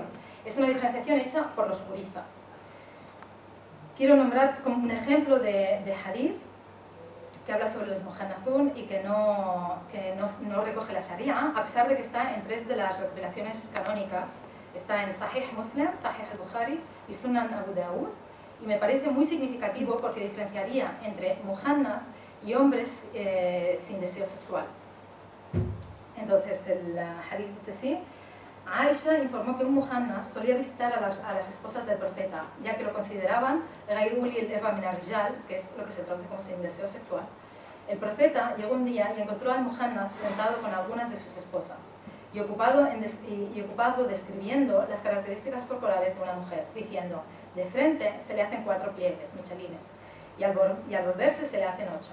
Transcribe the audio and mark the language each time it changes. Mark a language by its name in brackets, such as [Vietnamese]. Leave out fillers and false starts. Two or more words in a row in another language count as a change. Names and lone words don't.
[Spanish] Es una diferenciación hecha por los juristas. Quiero nombrar como un ejemplo de hadith que habla sobre los muhannazun y que no recoge la Sharia, a pesar de que está en 3 de las recopilaciones canónicas. Está en Sahih Muslim, Sahih al-Bukhari y Sunan Abu Dawud, y me parece muy significativo porque diferenciaría entre muhannaz y hombres sin deseo sexual. Entonces, el hadith dice así: Aisha informó que un muhannaz solía visitar a las esposas del profeta, ya que lo consideraban [Arabic] غير أولي الإربة من الرجال, [Spanish] que es lo que se traduce como sin deseo sexual. El profeta llegó un día y encontró al muhannaz sentado con algunas de sus esposas y ocupado describiendo las características corporales de una mujer, diciendo: de frente se le hacen 4 pliegues, michelines, y al volverse se le hacen 8.